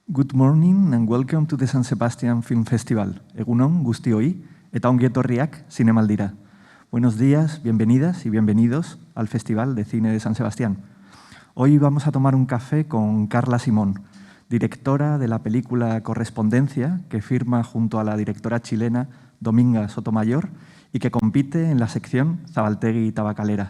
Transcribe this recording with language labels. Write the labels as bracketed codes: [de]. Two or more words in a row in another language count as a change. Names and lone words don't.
[en] Good morning and welcome to the San Sebastian Film Festival. [eu] Egunon, guztioi, eta ongi etorriak zinemaldira. [es] Buenos días, bienvenidas y bienvenidos al Festival de Cine de San Sebastián. Hoy vamos a tomar un café con Carla Simón, directora de la película Correspondencia, que firma junto a la directora chilena Dominga Sotomayor y que compite en la sección Zabaltegui Tabacalera.